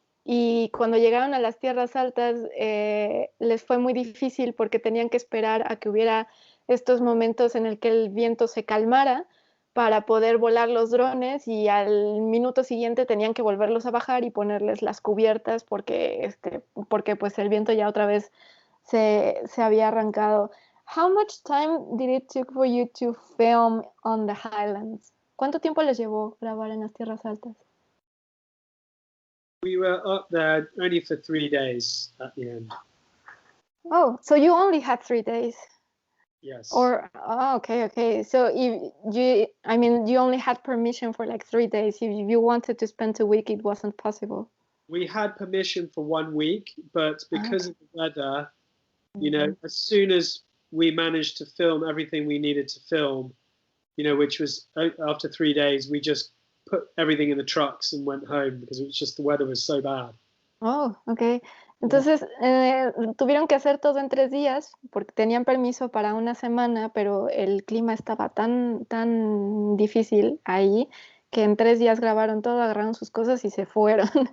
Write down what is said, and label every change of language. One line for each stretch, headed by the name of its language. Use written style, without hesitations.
Spanish: Y cuando llegaron a las tierras altas les fue muy difícil porque tenían que esperar a que hubiera estos momentos en el que el viento se calmara para poder volar los drones y al minuto siguiente tenían que volverlos a bajar y ponerles las cubiertas porque pues el viento ya otra vez se había arrancado.
English: How much time did it took for you to film on the highlands?
Spanish: ¿Cuánto tiempo les llevó grabar en las tierras altas?
English: We were up there only for 3 days at the end. Oh, so you only had 3 days. Yes. Okay. So you only had permission for like 3 days. If you wanted to spend a week, it wasn't possible. We had permission for 1 week, but because of the weather, Mm-hmm. as soon as we managed to film everything we needed to film, which was after 3 days, we just put everything in the trucks and went home because it was just the weather was so bad. Oh, okay.
Spanish: Entonces, tuvieron que hacer todo en 3 días porque tenían permiso para una semana, pero el clima estaba tan difícil ahí que en 3 días grabaron todo, agarraron sus cosas y se fueron.